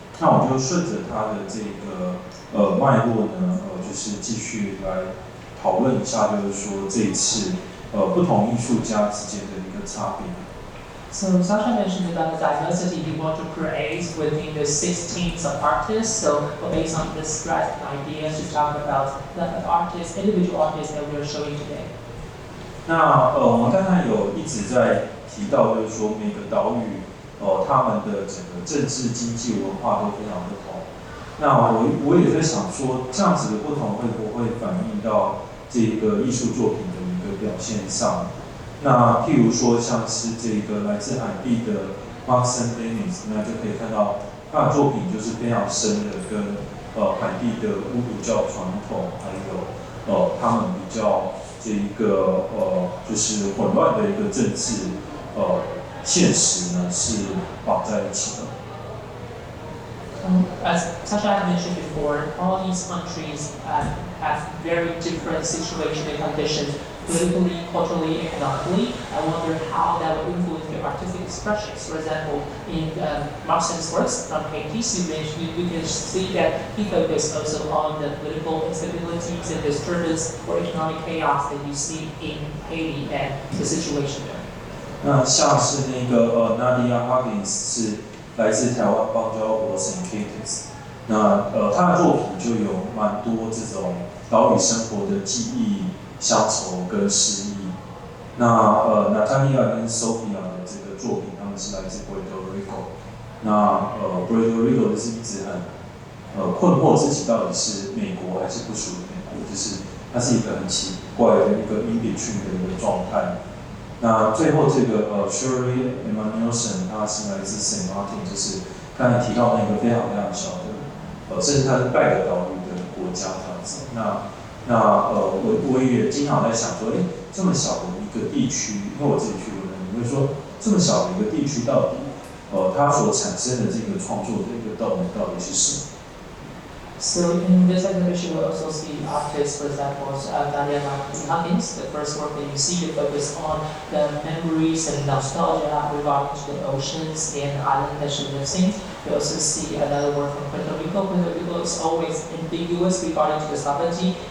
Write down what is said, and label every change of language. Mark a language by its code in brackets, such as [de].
[zh] 那我就顺着他的这个脉络呢，就是继续来讨论一下，就是说这一次不同艺术家之间的一个差别。 [en] So Sasha mentioned about the diversity he wanted to create within the 6 teams of artists. So based on this idea to talk about the artists, individual artists that we are showing today. [zh] 那我们刚才有一直在提到，就是说每个岛屿他们的整个政治、经济、文化都非常不同。那我也在想说，这样子的不同会不会反映到这个艺术作品的一个表现上？那譬如说像是这个来自海地的 Maksaens Denis， 那就可以看到他的作品就是非常深的跟海地的巫毒教传统，还有他们比较这一个就是混乱的一个政治现实呢是绑在一起的。 [en] As Sasha had mentioned before, all these countries have very different situation and conditions, politically, culturally, economically. I wonder how that would influence their artistic expressions. For example, in Maksaens' works from Haiti, we can see that he focused also on the political instabilities and disturbance or economic chaos that you see in Haiti and the situation there. [zh] 那像是那个Nadia Huggins 是来自台湾邦交国 St. Kitts， 那他的作品就有蛮多这种岛屿生活的记忆、乡愁跟诗意。那Natalia 跟 Sophia 的这个作品，他们是来自 Puerto Rico。那Puerto Rico 就是一直很困惑自己到底是美国还是不属于美国，就是它是一个很奇怪的一个 [en] in between [zh] 的一个状态。那最后这个Sharelly Emanuelson， 他是来自 Saint Martin， 就是刚才提到那个非常非常小的，甚至它是半个岛屿的国家这样子。我也经常在想说，这么小的一个地区，因为我自己去过那里，我会说这么小的一个地区到底，它所产生的这个创作的一个动力到底是什么？ [en] So in this exhibition, we also see artists, for example, Nadia Huggins. The first work that you see, you focus on the memories and nostalgia regarding to the oceans and the island that she lives in. We also see another work from Puerto Rico. Puerto Rico is always ambiguous regarding to the sovereignty.